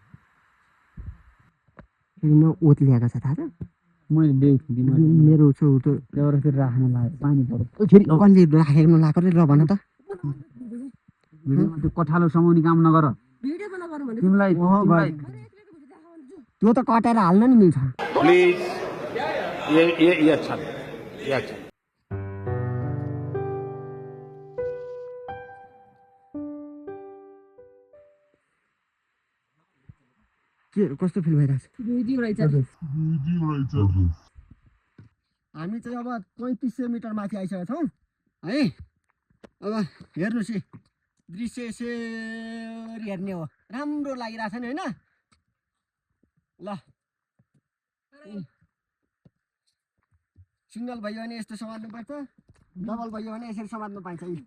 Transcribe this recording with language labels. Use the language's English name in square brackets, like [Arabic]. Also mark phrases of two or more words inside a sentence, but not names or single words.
[Nepali] फेरि ओत ल्याएको छ थाहा छ। मैले ल्याएको थिएँ मेरो छेउ त त्यहाँबाट फेरि राख्नु लाग्यो पानी पऱ्यो। फेरि कसले राखेको नलाएको रे ल भन त। त्यो कठालो समाउने काम नगर तिमीलाई त्यो त कटेर हाल्न नि मिल्छ। [Hindi] प्लीज ये अच्छा ये अच्छा। [Nepali] के कस्तो फिल भइरहेछ? हामी चाहिँ अब 3500 मिटर माथि आइसकेका छौँ है। अब हेर्नुहोस् है दृश्य यसरी हेर्ने हो। राम्रो लागिरहेछ नि होइन? ल सिङ्गल भयो भने यस्तो समात्नुपर्छ, डबल भयो भने यसरी समात्नु पाइन्छ।